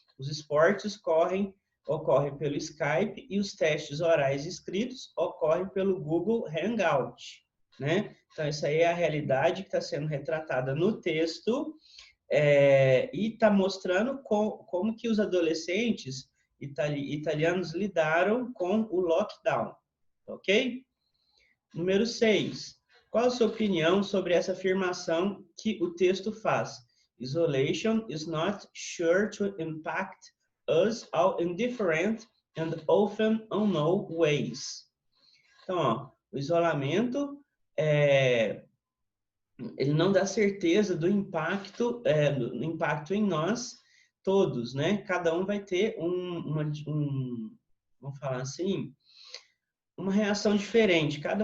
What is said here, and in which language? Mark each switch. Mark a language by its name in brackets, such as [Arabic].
[Portuguese] Os esportes ocorrem pelo Skype e os testes orais escritos ocorrem pelo Google Hangout, né? Então, essa aí é a realidade que está sendo retratada no texto. e está mostrando como que os adolescentes italianos lidaram com o lockdown, ok? Número 6. Qual a sua opinião sobre essa afirmação que o texto faz? [English] Isolation is not sure to impact us all in different and often unknown ways. [Portuguese] Então, ó, o isolamento ele não dá certeza do impacto em nós todos, né? Cada um vai ter vamos falar assim, uma reação diferente.